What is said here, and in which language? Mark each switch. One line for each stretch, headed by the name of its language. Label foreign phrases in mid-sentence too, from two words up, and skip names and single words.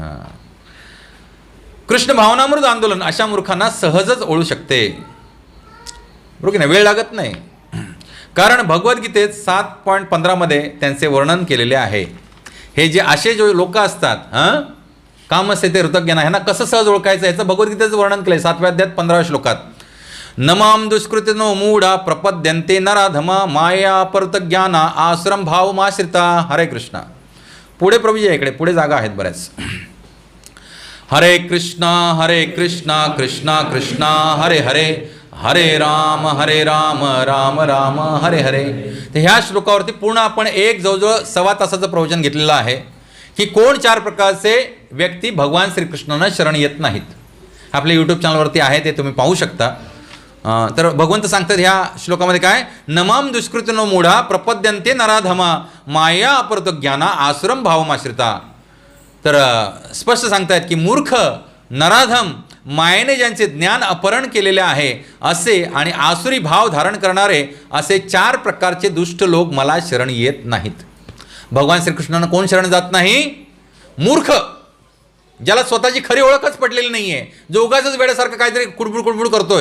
Marathi: हां, कृष्ण भावनामृत आंदोलन अशा मूर्खांना सहजच ओळू शकते. बरोबर की नाही, वेळ लागत नाही. कारण भगवद्गीतेत 7.15 मध्ये त्यांचे वर्णन केलेले आहे. हे जे असे जो लोक असतात
Sanskrit: कामस्य ते ऋतज्ञान,
Marathi: ह्यांना कसं सहज ओळखायचं याचं भगवद्गीतेचं वर्णन केलंय 7व्या अध्यायात 15व्या श्लोकात.
Sanskrit: नमाम दुष्कृतिनो मूढा प्रपद्यन्ते नराधमा माया परतज्ञाना आश्रम भावमाश्रिता. हरे कृष्णा.
Marathi: पुढे प्रभूजी इकडे पुढे जागा आहेत बऱ्याच.
Sanskrit: हरे कृष्णा कृष्णा कृष्णा हरे हरे हरे राम राम राम हरे हरे.
Marathi: तर ह्या श्लोकावरती पूर्ण आपण एक जवळजवळ 1.25 तासाचं प्रवचन घेतलेलं आहे की कोण 4 प्रकारचे व्यक्ती भगवान श्रीकृष्णांना शरण येत नाहीत. आपल्या यूट्यूब चॅनलवरती आहे, ते तुम्ही पाहू शकता. तर भगवंत सांगतात ह्या श्लोकामध्ये काय,
Sanskrit: नमाम दुष्कृतिनो मूढा प्रपद्यन्ते नराधमा माया अपरत ज्ञाना आसुरम भावमाश्रिता.
Marathi: तर स्पष्ट सांगतायत की मूर्ख नराधम मायेने ज्यांचे ज्ञान अपहरण केलेले आहे असे आणि आसुरी भाव धारण करणारे असे 4 प्रकारचे दुष्ट लोक मला शरण येत नाहीत. भगवान श्रीकृष्णांना कोण शरण जात नाही, मूर्ख, ज्याला स्वतःची खरी ओळखच पडलेली नाहीये, जो उगाचच वेड्यासारखं काहीतरी कुडबुड करतोय.